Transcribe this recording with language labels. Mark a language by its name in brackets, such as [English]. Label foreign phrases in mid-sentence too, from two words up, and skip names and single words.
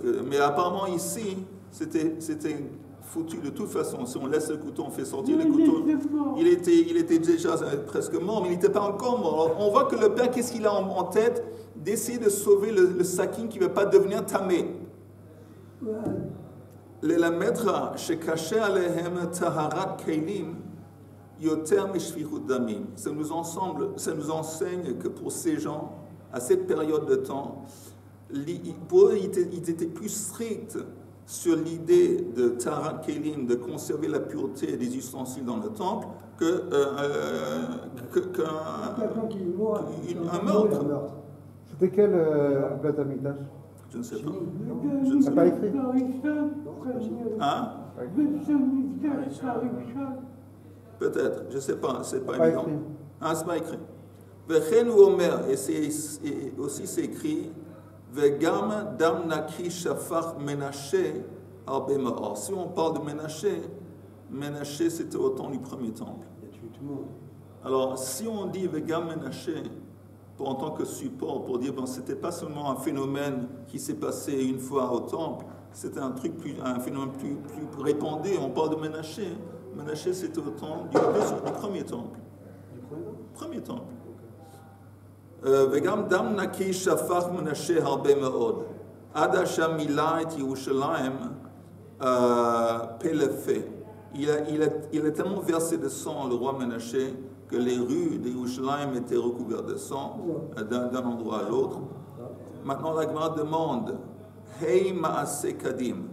[French] Mais apparemment ici, c'était foutu de toute façon. Si on laisse le couteau, on fait sortir le couteau. Il était déjà presque mort, mais il n'était pas encore mort. Alors, on voit que le père, qu'est-ce qu'il a en tête? D'essayer de sauver le sakin qui ne va pas devenir tamé. Le maître, [Hebrew] שקשה עליהם טהרת כלים יותר משפיכות דמים. [French] Ça nous enseigne que pour ces gens, à cette période de temps, pour eux, ils étaient plus stricts sur l'idée de [Hebrew] טהרת כלים, [French] de conserver la pureté des ustensiles dans le temple, qu'un meurtre. C'était quel [Hebrew] בית המקדש? [French] Je ne sais pas. Je ne sais pas écrit. Hein? Peut-être, je ne sais pas, c'est pas évident. Ah, c'est pas écrit. [Hebrew] וכן הוא אומר, [French] et aussi c'est écrit, [Hebrew] וגם דם נקי שפך מנשה הרבה מאד. [French] Si on parle de Menaché c'était au temps du premier temple. Il a tué tout le monde. Alors, si on dit [Hebrew] וגם מנשה, [French] en tant que support, pour dire, bon, c'était pas seulement un phénomène qui s'est passé une fois au temple, c'était un phénomène plus répandu. On parle de Menaché. Menaché, c'était au temps du premier temple. Du premier temple. [Hebrew] וגם דם נקי שפך מנשה הרבה מאד. עד אשר מלא את ירושלים פה לפה. [French] Il a tellement versé de sang, le roi Menaché, que les rues de Yerushalayim étaient recouvertes de sang d'un endroit à l'autre. Maintenant, la Gemara demande [Hebrew] היי מעשה קדים.